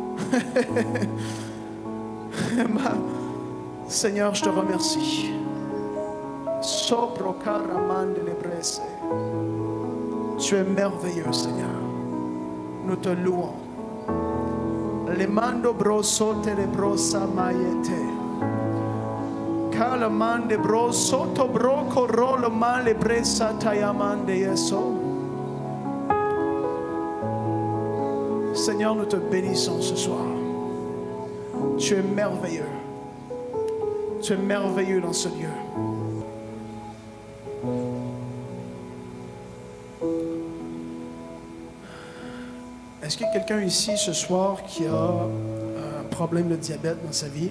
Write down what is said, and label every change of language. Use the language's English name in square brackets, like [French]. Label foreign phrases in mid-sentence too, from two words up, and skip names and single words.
[French] Seigneur, je te remercie. Tu es merveilleux, Seigneur. Nous te louons. Le mando broso te le brosa maïete. Kala mande broso to broko rolo male bresa tayamande yeso. Seigneur, nous te bénissons ce soir. Tu es merveilleux. Tu es merveilleux dans ce lieu. Est-ce qu'il y a quelqu'un ici ce soir qui a un problème de diabète dans sa vie?